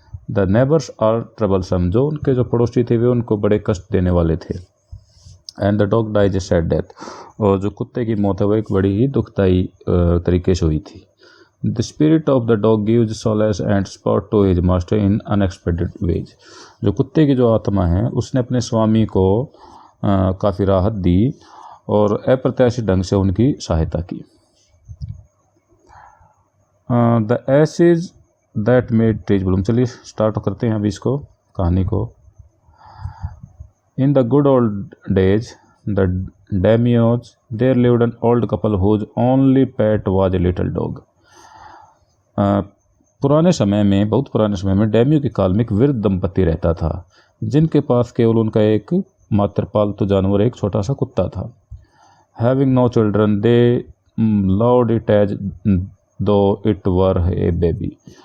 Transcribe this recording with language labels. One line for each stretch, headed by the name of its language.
English: the neighbours are troublesome,
Hindi: जो उनके जो पड़ोसी थे वे उनको बड़े कष्ट देने वाले थे।
English: and the dog dies a sad death,
Hindi: और जो कुत्ते की मौत है वो एक बड़ी ही दुखदायी तरीके से हुई थी।
English: The spirit of the dog gives solace and support to his master in unexpected ways।
Hindi: जो कुत्ते की जो आत्मा है उसने अपने स्वामी को काफ़ी राहत दी और अप्रत्याशित ढंग से उनकी सहायता की।
English: The ashes that made trees bloom.
Hindi: चलिए स्टार्ट करते हैं अभी इसको, कहानी को।
English: In the good old days, the Daimyos, there lived an old couple whose only pet was a little dog।
Hindi: पुराने समय में, बहुत पुराने समय में डैमियो के काल में एक वृद्ध दंपति रहता था जिनके पास केवल उनका एक मात्र पालतू जानवर, एक छोटा सा कुत्ता था।
English: Having no children they loved it as though it were a baby.